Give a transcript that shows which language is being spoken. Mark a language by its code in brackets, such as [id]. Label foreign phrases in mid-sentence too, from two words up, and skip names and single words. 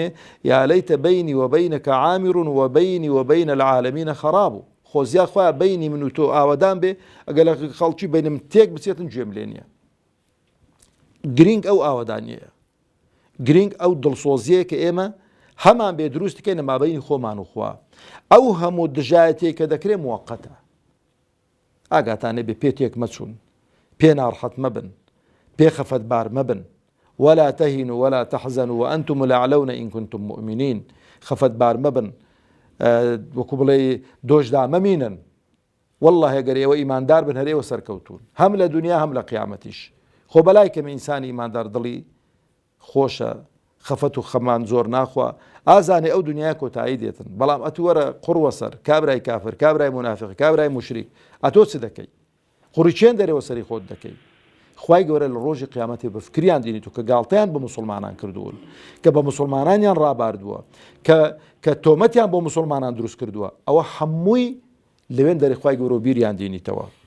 [ar] یا لەیتە بەینی وبەینەکە عامر وبەینی وبەینە العالەمینە خەراب [ckb] خۆزیا خۆیان بەینی من و تۆ ئاوەدان بێ ئەگەر لە خەڵکی بینم تێک بچێتن گوێم لێ نییە گرنگ ئەو ئاوەدانیەیە گرنگ ئەو دڵسۆزیەیە کە ئێمە هەمان بێ دروست بکەین لە مابەینی خۆمان و خوا ئەو هەموو دژایەتێک کە دەکرێت موەقەتە ئاگاتانێ بێ پێ تێک مەچوون پێ ناڕەحەت مەبن پێ خەفەتبار مەبن [ar] ولا تهنوا ولا تحزنوا وأنتم الأعلون إن كنتم [ckb] مؤمنين خەفەتبار مەبن وەکو بڵێ دۆشدا مەمینن والله ئەگەر ئێوە ئیماندار بن هەر ئێوە سەرکەوتون هەم لە دنیا هەم لە قیامەتیش خۆ بەلای کەمە ئینسانی ئیماندار دڵی خۆشە خەفەت و خەمان زۆر ناخوا ئازانێ ئەو دنیای کۆتایی دێتن بەڵام ئەتووەرە قوڕوە سەر کابرای کافر کابرای منافق کابرای مشریک ئەتۆ چ دەکەی قوڕی چێن دەرەوە سەری خۆت دەکەی خوای گەورە لە ڕۆژی قیامەتی بە فکریان دینیت و کە گاڵتەیان بە مسلمانان کردوون کە بە مسلمانانیان ڕاباردووە کە تۆمەتیان بۆ مسلمانان دروست کردووە ئەوە هەمووی لەوێن دەری خوای گەورە و بیریان دینیتەوە